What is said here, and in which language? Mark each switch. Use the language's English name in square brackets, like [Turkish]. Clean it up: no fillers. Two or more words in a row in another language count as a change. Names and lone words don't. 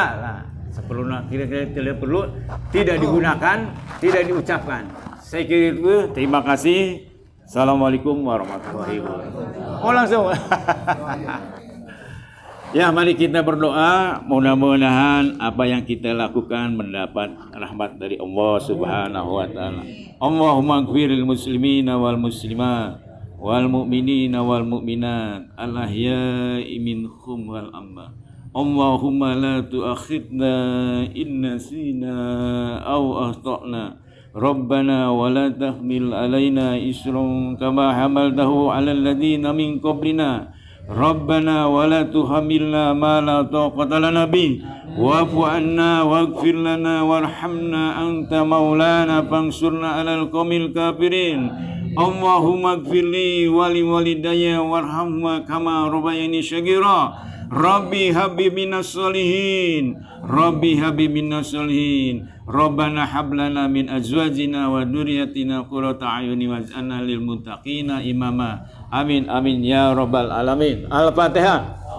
[Indonesian] Nah, seperluna kira-kira tidak perlu, tidak digunakan, tidak diucapkan. Saya kira itu. Terima kasih. [Arabic] السلام عليكم ورحمة الله وبركاته. [Indonesian] Oh langsung. Ya, mari kita berdoa, mudah-mudahan apa yang kita lakukan mendapat rahmat dari Allah [Arabic] سبحانه وتعالى. اللهم اغفر للمسلمين والمسلمات والمؤمنين والمؤمنات الأحياء منهم والأموات. اللهم لا تؤاخذنا إن نسينا أو أخطأنا. ربنا ولا تحمل علينا إصرا كما حملته على الذين من قبلنا. ربنا ولا تحملنا ما لا طاقة لنا به واعف عنا واغفر لنا وارحمنا أنت مولانا فانصرنا على القوم الكافرين. اللهم اغفر لي ولوالدي وارحمهما كما ربياني صغيرا. رب هب لي من الصالحين رب هب لي من الصالحين. ربنا هب لنا من أزواجنا وذرياتنا قرة أعين واجعلنا للمتقين إماما. آمين آمين يا رب العالمين. Al-Fatihah.